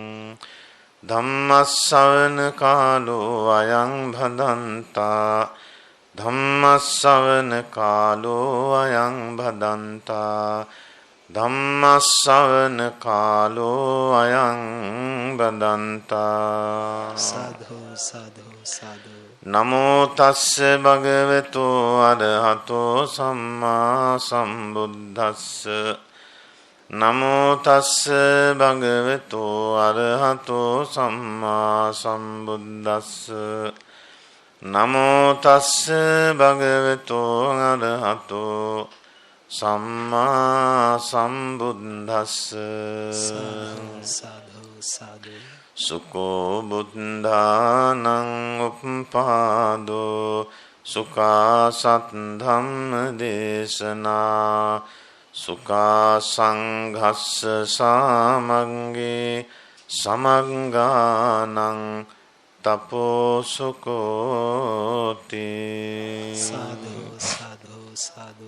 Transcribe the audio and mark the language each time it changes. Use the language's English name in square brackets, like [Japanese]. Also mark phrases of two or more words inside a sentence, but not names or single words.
[Pali] ධම්මස්සවන කාලෝ අයං භදන්තා ධම්මස්සවන කාලෝ අයං භදන්තා ධම්මස්සවන කාලෝ අයං භදන්තා සාධු සාධු සාධු නමෝ තස්ස භගවතු අරහතෝ සම්මා සම්බුද්දස්ස නමෝ තස්ස භගවතු අරහතෝ සම්මා සම්බුද්දස්ස නමෝ තස්ස භගවතු අරහතෝ සම්මා සම්බුද්දස්ස සාධු සාධු සුකෝ බුද්ධානං උප්පාදෝ සුඛා සත්ධම්ම දේශනා සුඛා සංඝස්ස සාමග්ගේ සමග්ගානං තපෝ සුකෝති සාධු සාධු සාධු